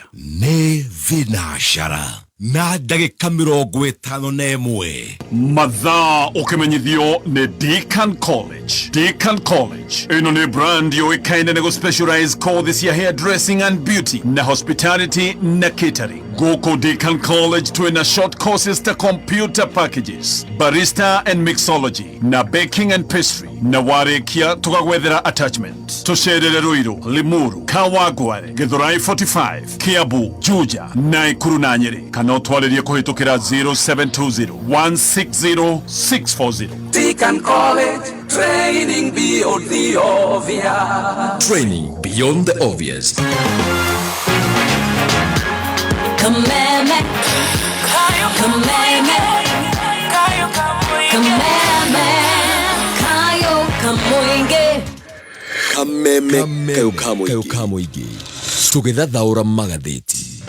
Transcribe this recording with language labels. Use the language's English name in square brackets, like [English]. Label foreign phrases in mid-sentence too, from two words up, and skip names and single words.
[Kikuyu] Nĩ thinacara na ndagĩka 51 mathaa ũkĩmenyithio nĩ Deakin College. Deakin College ĩno nĩ brand yũĩkaine nĩ gũ-specialize courses ya [English] hairdressing and beauty [Kikuyu] na hospitality na catering. Gũkũ Deakin College twĩna [English] short courses [Kikuyu] ta [English] computer packages, barista and mixology [Kikuyu] na [English] baking and pastry, [Kikuyu] na warĩkia tũgagwethera attachment. Tũcerere Ruiru, Limuru, Kawangware, Githurai 45, Kiambu, Juja, Naikuru na Nyeri. Kana ũtwarĩrie kũhĩtũkĩra 0720-160-640. [English] Deakin College, training beyond the obvious. Training beyond the obvious. [Kikuyu] Kameme, kameme, kameme, kayo kamuinge. Kameme kayo kamuinge. Tũgĩthathaũra magathĩti.